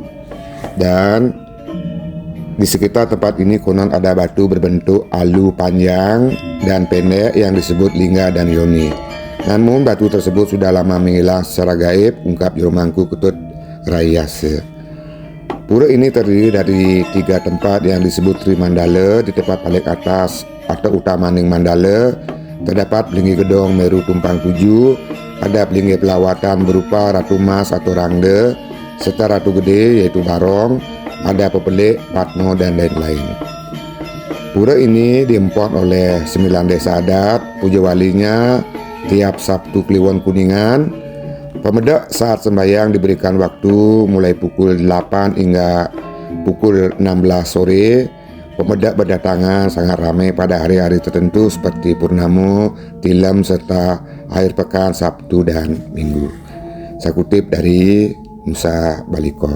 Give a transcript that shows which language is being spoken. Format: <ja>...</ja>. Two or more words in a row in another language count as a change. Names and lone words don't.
<id>Dan di sekitar tempat ini konon ada batu berbentuk alu panjang dan pendek yang disebut lingga dan yoni. Namun batu tersebut sudah lama menghilang secara gaib, ungkap Juru Mangku Ketut Rayase. Pura ini terdiri dari 3 tempat yang disebut Tri Mandala. Di tempat paling atas atau utamaning Mandala terdapat Pelinggi Gedong Meru Tumpang 7. Ada pelinggi pelawatan berupa Ratu Mas atau Rangde, serta Ratu Gede yaitu Barong, ada Pepelik, Patno, dan lain-lain. Pura ini diempon oleh 9 desa adat. Puja walinya tiap Sabtu Kliwon Kuningan. Pemedak saat sembahyang diberikan waktu mulai pukul 8 hingga pukul 16 sore. Pemedak berdatangan sangat ramai pada hari-hari tertentu seperti Purnamo, Tilem, serta akhir pekan Sabtu dan Minggu. Saya kutip dari Nusa Balikom.</id>